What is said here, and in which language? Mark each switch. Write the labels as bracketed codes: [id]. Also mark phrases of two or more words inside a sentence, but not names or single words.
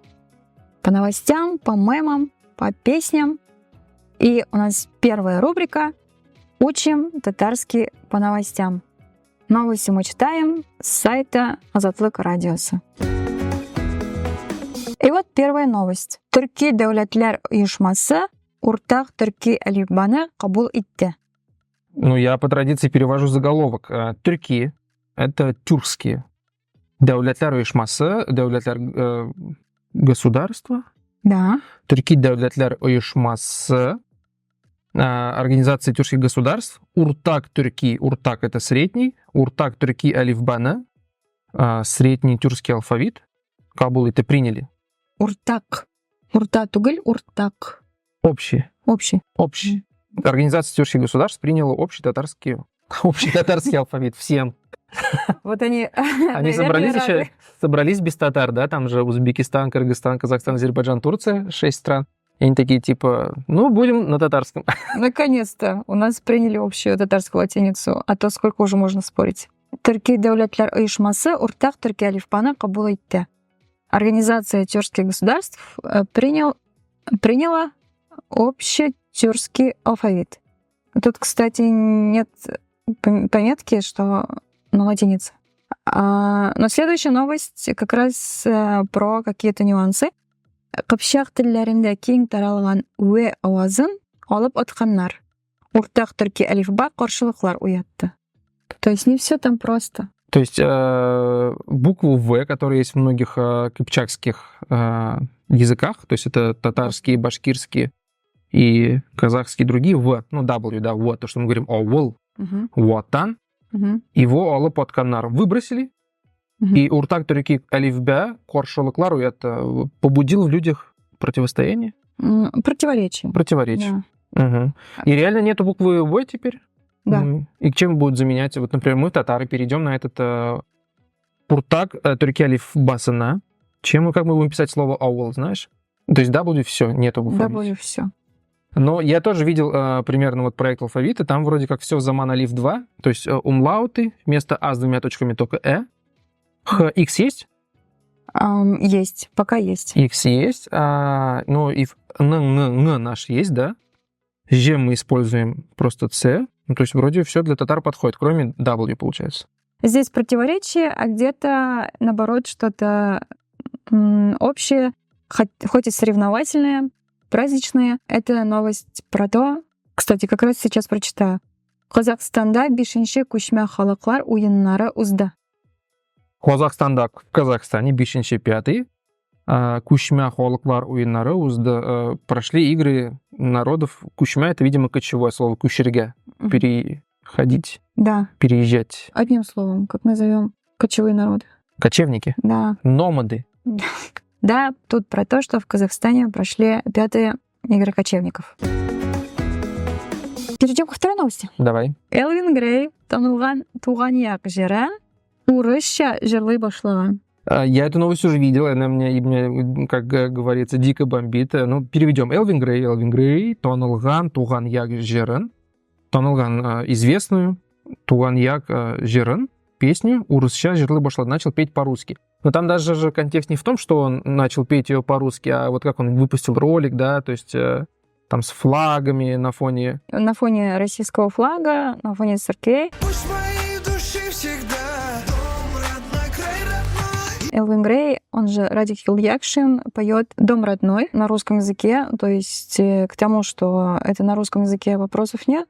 [ru] По новостям, по мемам, по песням. И у нас первая рубрика «Учим татарский по новостям». Новости мы читаем с сайта Азатлык Радиосы. И вот первая новость. [tt] Түрки дәүләтләр оешмасы уртак төрки әлифбаны кабул итте. [ru] Ну, я по традиции перевожу заголовок. Тюрки — это тюркские. [tt] Дәүләтләр оешмасы, дәүләтләр государства. [ru] Да. [tt] Түрки дәүләтләр оешмасы, [ru] организация тюркских государств. [tt] Уртак Түрки, уртак [ru] — это средний. [tt] Уртак Түрки әлифбаны, [ru] средний тюркский алфавит. Кабул это приняли. [tt] Уртак. Урта тугель, уртак. [ru] Общий. Общий. Организация тюркских государств приняла общий татарский алфавит всем. Вот они собрались без татар, да, там же Узбекистан, Кыргызстан, Казахстан, Азербайджан, Турция, 6 стран. И они такие типа, ну, будем на татарском. Наконец-то у нас приняли общую татарскую латиницу, а то сколько уже можно спорить. [tt] Түрки дәүләтләр оешмасы уртак төрки әлифбаны кабул итте. [ru] Организация тюркских государств приняла общий тюркский алфавит. Тут, кстати, нет пометки, что на латинице. Но следующая новость как раз про какие-то нюансы. [tt] Кыпчак телләрендә киң таралган үе авазын алып атканнар. Уртак төрки әлифба каршылыклар уятты. [ru] То есть не все там просто. То есть букву «В», которая есть в многих кыпчакских языках, то есть это татарские, башкирские и казахские другие, «В», ну, W, да, «В», то, что мы говорим «Овул», «Ватан», его [tt] алып атканнар [ru] выбросили, и [tt] уртак түрки әлифбә каршылыклар уятты, [ru] побудил в людях противостояние? Противоречие. Да. И реально нету буквы «В» теперь? Да. И к чему будут заменять? Вот, например, мы, татары, перейдем на этот [tt] уртак түрки әлифбасына. [ru] Как мы будем писать слово «аул», знаешь? То есть W все, нету буквы. W все. Но я тоже видел примерно вот проект алфавита, там вроде как все [tt] заман алиф [ru] 2, то есть умлауты, вместо А с двумя точками только Э. Х, X есть? Есть, пока есть. X есть, ну и Н наш есть, да? Ж мы используем просто С, ну то есть вроде все для татар подходит, кроме W получается. Здесь противоречие, а где-то наоборот что-то общее, хоть и соревновательное, праздничные. Это новость про то, кстати, как раз сейчас прочитаю. [tt] Казахстанда бишинче күчмә халыклар уеннары узды. [ru] В Казахстане [tt] бишинче 5-й күчмә халыклар уеннары узды. [ru] Прошли игры народов. Күчмә — это, видимо, кочевое слово, күчерге, переходить, да. Переезжать. Одним словом, как назовем кочевые народы? Кочевники? Да. Номады? Да, тут про то, что в Казахстане прошли 5-е игры кочевников. Перейдем ко второй новости. Давай. [tt] Элвин Грей танылган туганьяк жері урысча жырлый башлаган. [ru] Я эту новость уже видел, она меня, как говорится, дико бомбит. Ну, переведем. [tt] Элвин Грей танылган туганьяк жырын. Танылган известную туганьяк жырын песню урысча жырлый башлаган. [ru] Начал петь по-русски. Но там даже же контекст не в том, что он начал петь ее по-русски, а вот как он выпустил ролик, да, то есть там с флагами на фоне... На фоне российского флага, на фоне церквей. Элвин Грей, он же Радик Хилякшин, поет «Дом родной» на русском языке, то есть к тому, что это на русском языке вопросов нет.